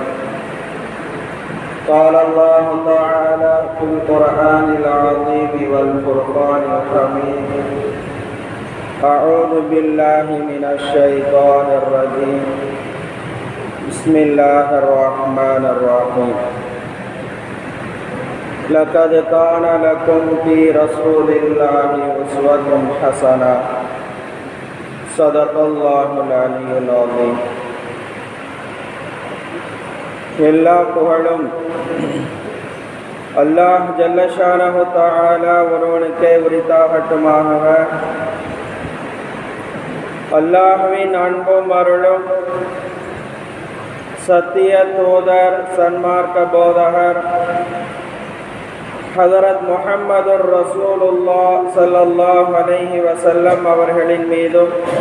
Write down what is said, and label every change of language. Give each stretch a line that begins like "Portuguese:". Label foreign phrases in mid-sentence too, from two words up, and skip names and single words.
Arabic: قال الله تعالى في القرآن العظيم والفرقان الحميد أعوذ بالله من الشيطان الرجيم بسم الله الرحمن الرحيم لقد كان لكم في رسول الله أسوة حسنة صدق الله العلي العظيم.
Tamil: எல்லா புகழும்
Arabic: الله جل شأنه تعالى
Tamil: ஒருவனுக்கே உரித்தாகட்டுமாக. அல்லாஹ்வின் அன்பும் அருளும் சத்திய தூதர் சன்மார்க்க போதகர்
Arabic: حضرة محمد رسول الله صلى الله عليه وسلم
Tamil: அவர்களின் மீதும்